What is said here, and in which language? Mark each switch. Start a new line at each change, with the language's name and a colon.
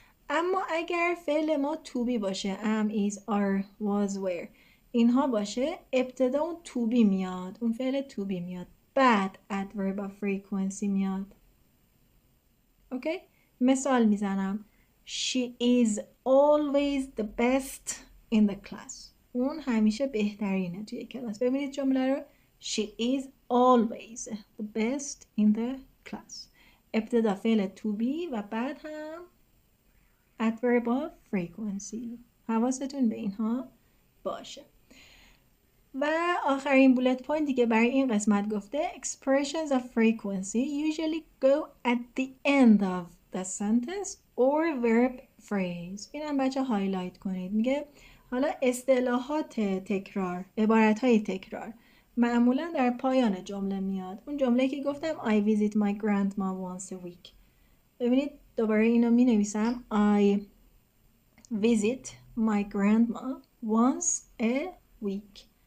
Persian: اما اگر فعل ما to be باشه،
English: am, is, are, was, were،
Persian: اینها باشه، ابتدا اون to be میاد، اون فعل to be میاد، بعد adverb of frequency میاد. اوکی؟ مثال میزنم.
English: She is always the best in the class.
Persian: اون همیشه بهترینه توی کلاس. ببینید جمله رو.
English: She is always the best in the class.
Persian: ابتدا فعل to be و بعد هم adverb of frequency. حواستون به اینها باشه. و آخرین بولت پوینت دیگه برای این قسمت گفته
English: expressions of frequency usually go at the end of the sentence or verb phrase.
Persian: اینم بچه هایلایت کنید. میگه حالا اصطلاحات تکرار، عبارت‌های تکرار معمولا در پایان جمله میاد. اون جمله که گفتم
English: I visit my grandma once a week.
Persian: ببینید دوباره اینو می نویسم
English: I visit my grandma once a week.